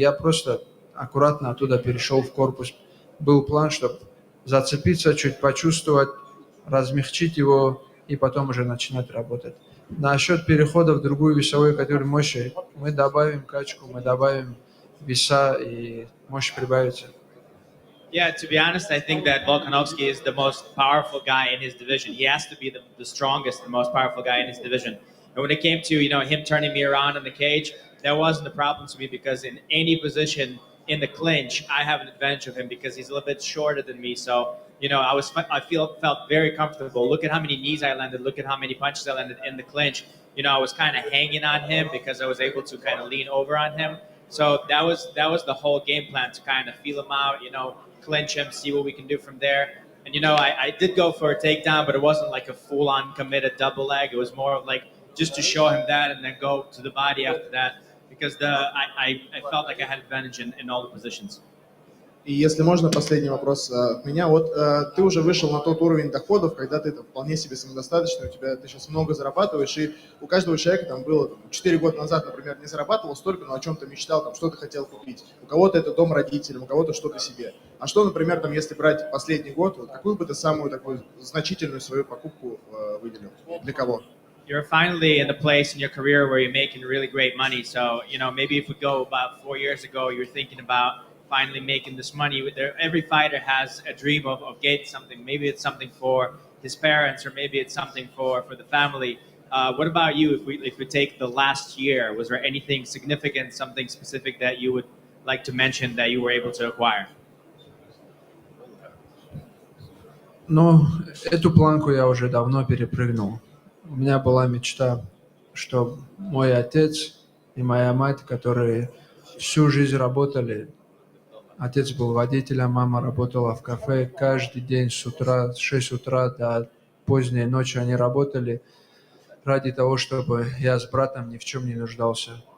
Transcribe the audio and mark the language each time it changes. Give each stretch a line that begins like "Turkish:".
Russian: Я просто аккуратно оттуда перешел в корпус. Был план, чтобы зацепиться, чуть почувствовать, размягчить его и потом уже начинать работать. Насчет перехода в другую весовую категорию мощи, мы добавим качку, мы добавим веса, и мощь прибавится.
English: Yeah, to be honest, I think that Volkanovski is the most powerful guy in his division. He has to be the strongest, the most powerful guy in his division. And when it came to him turning me around in the cage, that wasn't a problem to me because in any position in the clinch, I have an advantage of him because he's a little bit shorter than me. So I felt very comfortable. Look at how many knees I landed. Look at how many punches I landed in the clinch. I was kind of hanging on him because I was able to kind of lean over on him. So that was the whole game plan, to kind of feel him out, clinch him, see what we can do from there. And I did go for a takedown, but it wasn't like a full-on committed double leg. It was more of like just to show him that and then go to the body after that, because I felt like I had advantage in all the positions.
Russian: И если можно, последний вопрос от меня. Вот ты уже вышел на тот уровень доходов, когда ты там вполне себе самодостаточный, ты сейчас много зарабатываешь, и у каждого человека там было 4 года назад, например, не зарабатывал столько, но о чем-то мечтал, там что-то хотел купить. У кого-то это дом родителям, у кого-то что-то себе. А что, например, там, если брать последний год, вот какую бы ты самую такую значительную свою покупку выделил? Для кого?
English: You're finally in a place in your career where you're making really great money. So, maybe if we go about 4 years ago, you're thinking about finally making this money. Every fighter has a dream of getting something. Maybe it's something for his parents, or maybe it's something for the family. What about you? If we take the last year, was there anything significant, something specific that you would like to mention that you were able to acquire?
Russian: Ну, эту планку я уже давно перепрыгнул. У меня была мечта, что мой отец и моя мать, которые всю жизнь работали, отец был водителем, мама работала в кафе, каждый день с 6 утра до поздней ночи они работали ради того, чтобы я с братом ни в чем не нуждался.